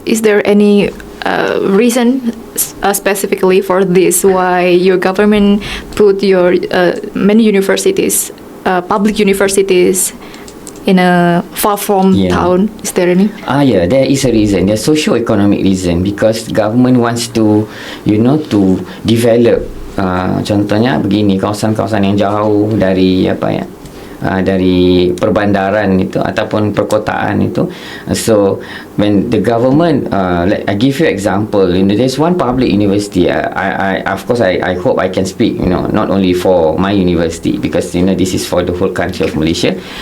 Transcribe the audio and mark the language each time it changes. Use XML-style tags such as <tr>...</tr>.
<en>Is there any reason specifically for this, why your government put your many universities, public universities, in a far from town? Is there any? There is a reason. There's socio-economic reason, because government wants to to develop.</en> <ms>Contohnya begini, kawasan-kawasan yang jauh dari dari perbandaran itu ataupun perkotaan itu.</ms> <en>So when the government, I give you example, there's one public university. I of course I hope I can speak, not only for my university, because this is for the whole country of Malaysia.</en>